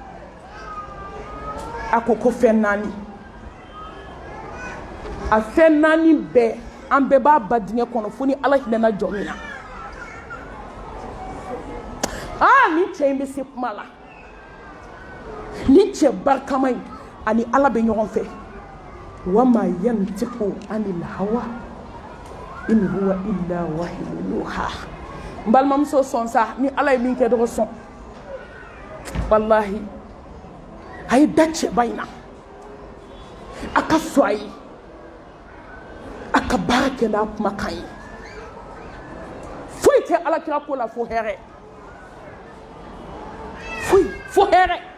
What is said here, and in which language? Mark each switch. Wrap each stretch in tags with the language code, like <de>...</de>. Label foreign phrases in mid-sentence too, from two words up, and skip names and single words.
<bm>a ko fɛn 4 a fɛn 4 bɛɛ an bɛɛ b'a ba dingɛ kɔnɔ fo ni ala hinɛna jɔ min na ni cɛ in bɛ se kuma la ni cɛ barikama in ani ala bɛ ɲɔgɔn fɛ</bm> <ar>وما ينطق عن الهوى إن هو إلا وحي يوحى</ar> <bm>n balimamuso sɔn sa ni ala ye min kɛ dɔgɔ sɔn wallahi a ye da cɛba in na a ka sɔn a ye a ka baara kɛ n'a kumakan ye foyi tɛ alakira ko la fo hɛrɛ foyi fo hɛrɛ</bm>